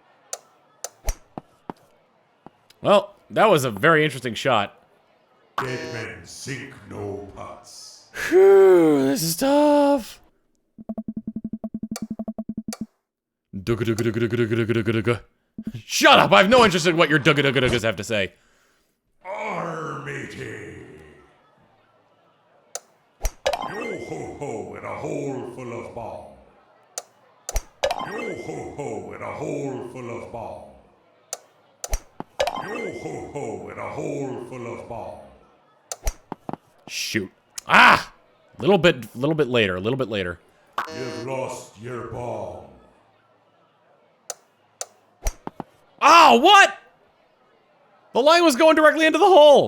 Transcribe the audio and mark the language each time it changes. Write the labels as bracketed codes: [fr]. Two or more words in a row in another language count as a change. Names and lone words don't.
[en] Well, that was a very interesting shot. Dead men sink no pots. Phew, this is tough. Dugga-dugga-dugga-dugga-dugga-dugga-dugga. Shut up! I have no interest in what your dugga-dugga-duggas have to say. Armatey. Yo ho ho in a hole full of ball. Yo ho ho in a hole full of ball. Yo ho ho in a hole full of ball. Shoot. Ah! Little bit later, a little bit later. You've lost your ball. Oh, what? The line was going directly into the hole.